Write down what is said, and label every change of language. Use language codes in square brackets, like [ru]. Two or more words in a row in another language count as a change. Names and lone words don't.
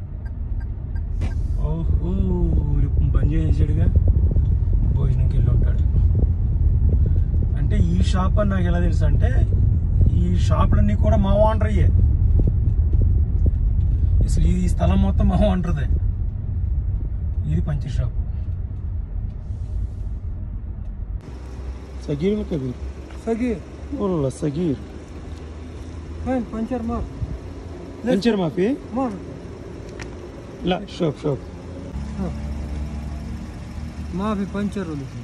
[te] ఓహో, బంద్ చేసాడుగా, భోజనంకి వెళ్ళి ఉంటాడు. అంటే ఈ షాప్ అని నాకు ఎలా తెలుసు అంటే, ఈ షాపులన్నీ కూడా మా ఓనర్ అయ్యే. అసలు ఈ స్థలం మొత్తం మా ఓనర్దే. ఇది పంచర్ షాప్. [ar] صغير ولا كبير؟ صغير والله صغير. وين بنشر ما بنشر ما في؟ ما لا شوف ما في بنشر ولا شيء.